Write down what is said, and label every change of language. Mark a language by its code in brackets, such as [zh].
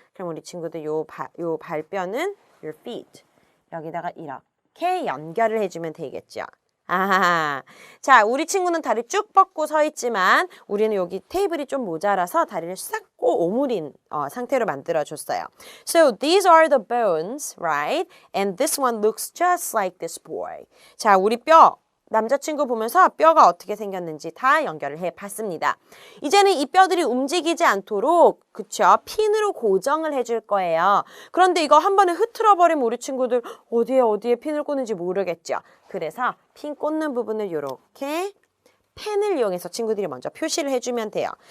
[ko] 그럼 우리 친구들 요 발뼈는 [en] your feet. [ko] 여기다가 이렇게 연결을 해주면 되겠죠. 아하. 자, 우리 친구는 다리 쭉 뻗고 서 있지만 우리는 여기 테이블이 좀 모자라서 다리를 싹 꼭 오므린 상태로 만들어줬어요. [en] So these are the bones, right? And this one looks just like this boy. [ko] 자, 우리 뼈. 남자친구 보면서 뼈가 어떻게 생겼는지 다 연결을 해봤습니다. 이제는 이 뼈들이 움직이지 않도록 그쵸? 핀으로 고정을 해줄 거예요. 그런데 이거 한 번에 흐트러버리면 우리 친구들 어디에 핀을 꽂는지 모르겠죠. 그래서 핀 꽂는 부분을 이렇게 펜을 이용해서 친구들이 먼저 표시를 해주면 돼요.